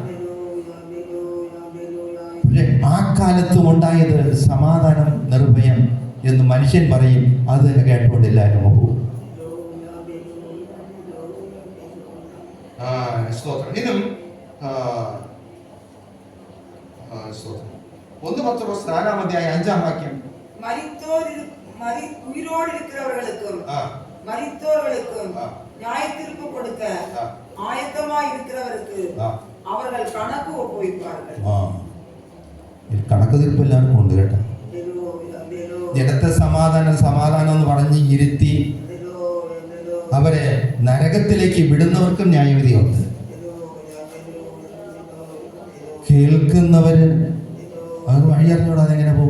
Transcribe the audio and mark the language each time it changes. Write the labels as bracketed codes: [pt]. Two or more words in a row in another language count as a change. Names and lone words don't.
[ml] പക്ഷെ ആ കാലത്തും ഉണ്ടായത് സമാധാനം, നിർഭയം എന്ന് മനുഷ്യൻ പറയും. അത് തന്നെ കേട്ടുകൊണ്ടില്ല പോകും. ഇന്നും 1 പത്രോസ് 4-5 [ta] உயிரோடிருக்கிறவர்களுக்கும் மரித்தோர்களுக்கும் நியாயத்தீர்ப்பு கொடுக்க ஆயத்தமாய் இருக்கிறவருக்கு அவர்கள் கணக்கு ஒப்புவிப்பார்கள். [ml] കണക്ക് തീർപ്പ് എല്ലാവർക്കും ഉണ്ട് കേട്ടോ. ജനത്തെ സമാധാനം എന്ന് പറഞ്ഞ് ഇരുത്തി അവരെ നരകത്തിലേക്ക് വിടുന്നവർക്കും ന്യായവിധിയുണ്ട്. കേൾക്കുന്നവര് അവർ വഴി അറിഞ്ഞോടാ അതെങ്ങനെ പോകും?